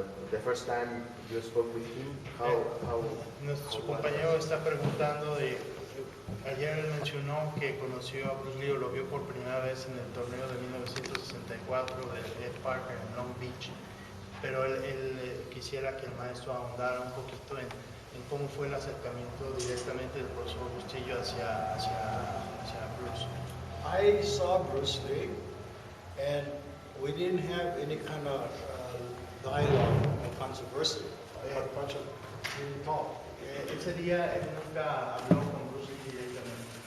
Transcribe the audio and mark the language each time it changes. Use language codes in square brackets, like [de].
[en] The first time you spoke with him, [es] Nuestro compañero está preguntando de, ayer él mencionó que conoció a Bruce Lee o lo vio por primera vez en el torneo de 1964 de Ed Parker en Long Beach, pero él quisiera que el maestro ahondara un poquito en cómo fue el acercamiento directamente del profesor Bustillo hacia Bruce. [en] I saw Bruce Lee, and we didn't have any kind of dialogue or controversy. I had a bunch of really talk. [es] Ese día él nunca habló con Bruce Lee directamente.